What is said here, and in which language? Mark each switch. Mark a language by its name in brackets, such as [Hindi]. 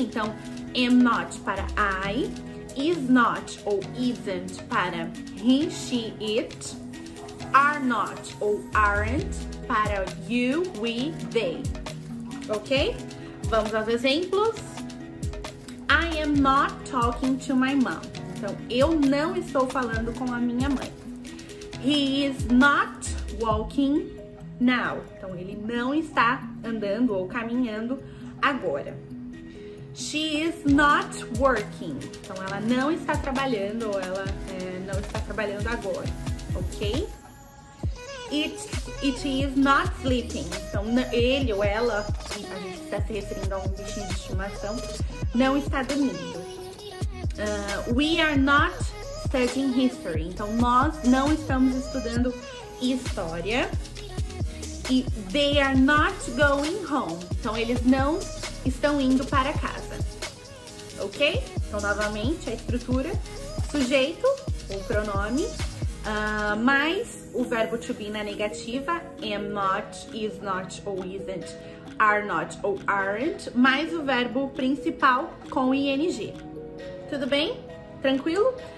[Portuguese] Então, am not para I, is not ou isn't para he, she, it, are not ou aren't para you, we, they, ok? Vamos aos exemplos. [English] I am not talking to my mom. [Portuguese] Então, eu não estou falando com a minha mãe. [English] He is not walking now. [Portuguese] Então, ele não está andando ou caminhando agora. [English] She is not working. [Portuguese] Então, ela não está trabalhando ou ela não está trabalhando agora, ok? [English] It is not sleeping. [Portuguese] Então, ele ou ela, a gente está se referindo a um bichinho de estimação, não está dormindo. [English] We are not studying history. [Portuguese] Então, nós não estamos estudando história. [English] E they are not going home. [Portuguese] Então, eles não estão indo para casa. Ok? Então, novamente, a estrutura, sujeito, ou pronome, mais o verbo to be na negativa, am not, is not ou isn't, are not ou aren't, mais o verbo principal com ing. Tudo bem? Tranquilo?